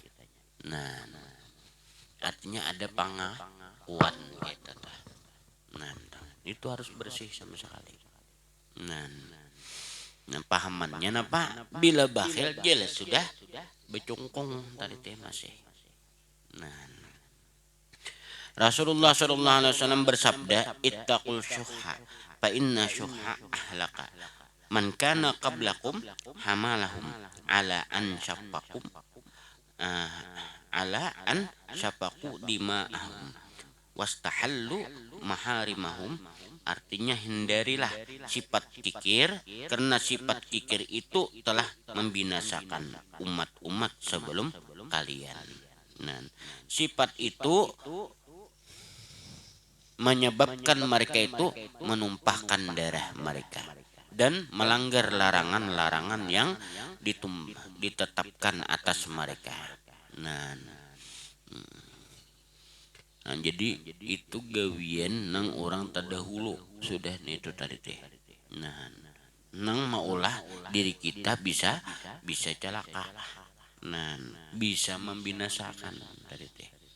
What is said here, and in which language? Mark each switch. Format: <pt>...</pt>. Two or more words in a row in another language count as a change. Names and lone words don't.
<id>Nah, artinya ada pengakuan gitu. Nah, itu harus bersih sama sekali. Nah, nah pahamannya apa?</id> <bjn>Bila bakhil jelas sudah becungkung tadi teh masih.</bjn> <ar>Nah, رسول الله صلى الله عليه وسلم bersabda, "اتقوا الشح فإن الشح أهلك. من كان قبلكم حملهم على أن سفكوا آه على أن سفكوا دماءهم واستحلوا محارمهم."</ar> <id>Artinya hindarilah sifat kikir, karena sifat kikir itu telah membinasakan umat-umat sebelum kalian. Nah, sifat itu menyebabkan mereka itu menumpahkan darah mereka dan melanggar larangan-larangan yang ditetapkan atas mereka. Nah,</id> <bjn>jadi itu gawian nang orang terdahulu sudah nih itu tadi teh. Nah, nang maulah diri kita bisa celaka.</bjn> <id>Nah, bisa membinasakan tadi teh.</id>